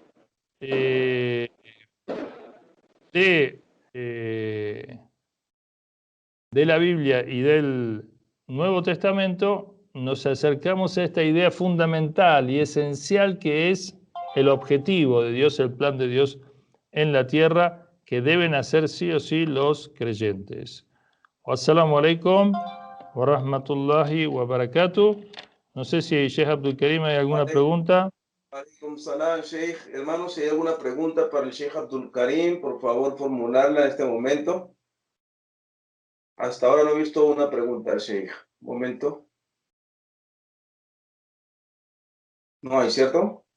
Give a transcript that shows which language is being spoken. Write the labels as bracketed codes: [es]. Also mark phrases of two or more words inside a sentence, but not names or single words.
[es] de la Biblia y del Nuevo Testamento, nos acercamos a esta idea fundamental y esencial que es el objetivo de Dios, el plan de Dios en la tierra, que deben hacer sí o sí los creyentes. [ar] السلام عليكم ورحمة الله وبركاته. [es] No sé si Sheikh Abdul Karim hay alguna pregunta. [ar] عليكم السلام، شيخ. [es] Hermano, si hay alguna pregunta para el Sheikh Abdul Karim, por favor formularla en este momento. Hasta ahora no he visto una pregunta, Sheikh. Un momento. No hay, ¿cierto?